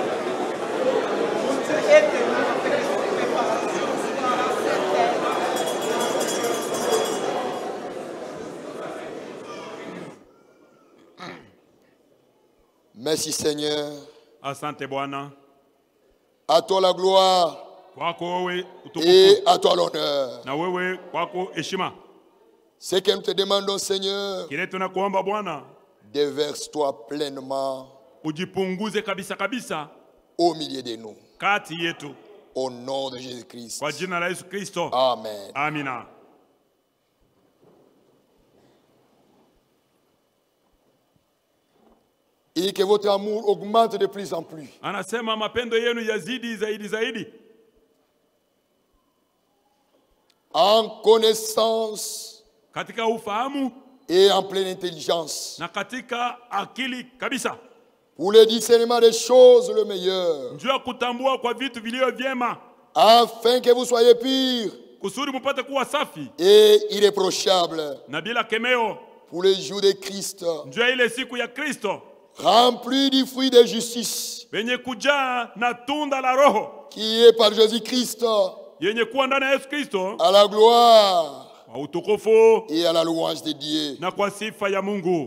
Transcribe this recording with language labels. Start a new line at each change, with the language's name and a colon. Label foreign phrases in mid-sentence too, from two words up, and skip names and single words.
French: Tu es tenu avec cette préparation par cette terre. Merci Seigneur.
Swahili: Asante Bwana,
French: À toi la gloire
Swahili: kwako wewe
French: et
Swahili: utukufu
French: à toi l'honneur.
Swahili: na wewe kwako heshima.
French: Ce que nous te demandons Seigneur,
Swahili: Kile tunakuomba Bwana,
French: déverse-toi pleinement
Swahili: ujipunguze kabisa kabisa
French: au milieu de nous.
Swahili: kati yetu
French: Au nom de Jésus-Christ.
Swahili: kwa jina la Yesu Kristo.
French: Amen.
Swahili: Amina.
French: Et que votre amour augmente de plus en plus
Swahili: Anasema mapendo yenu yazidi zaidi zaidi,
French: en connaissance
Swahili: katika ufahamu
French: et en pleine intelligence
Swahili: na katika akili kabisa,
French: pour le discernement des choses le meilleur,
Swahili: njoo ya kutambua kwa vitu vilivyo vyema,
French: afin que vous soyez purs
Swahili: kusudi mupate kuwa safi
French: et irréprochables
Swahili: na bila kemeo,
French: pour les jours de Christ,
Swahili: njoo ya ile siku ya Kristo,
French: remplis du fruit de justice
Swahili: wenye kujaa na tunda la Roho
French: qui est par Jésus-Christ,
Swahili: yenye kuwa ndani ya Yesu Kristo,
French: à la gloire
Swahili: kwa utukufu
French: et à la louange de Dieu.
Swahili: na kwa sifa ya Mungu.